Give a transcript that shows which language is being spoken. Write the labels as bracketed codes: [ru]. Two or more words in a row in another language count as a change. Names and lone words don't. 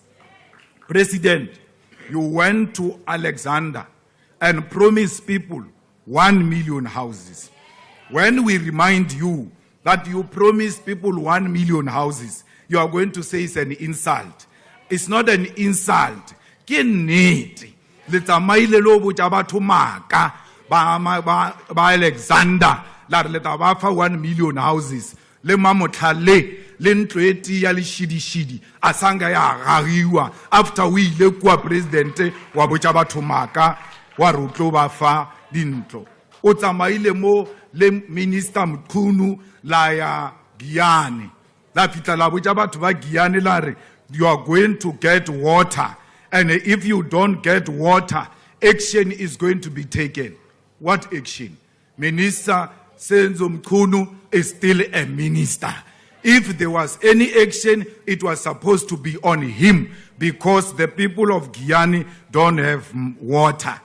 [en] President, you went to Alexander and promised people 1 million houses. When we remind you that you promised people 1 million houses, you are going to say it's an insult. It's not an insult. [tn] Ke nnete. Le tsamaile lo botsa batho maka ba Alexander la re le tla ba fa [en] 1 million houses. [tn] Le mamotlhale le ntlo e tia ya le shidi asanga ya gagiwa after we ile kwa president wa botsa batho maka wa re tlo ba fa dintlo. O tsamaile mo le minister Mkhunu la ya Giyane la fitla la botsa batho ba Giyane la re [en] you are going to get water, and if you don't get water, action is going to be taken. What action? Minister Senzo Mkhunu is still a minister. If there was any action, it was supposed to be on him because the people of Giyane don't have water.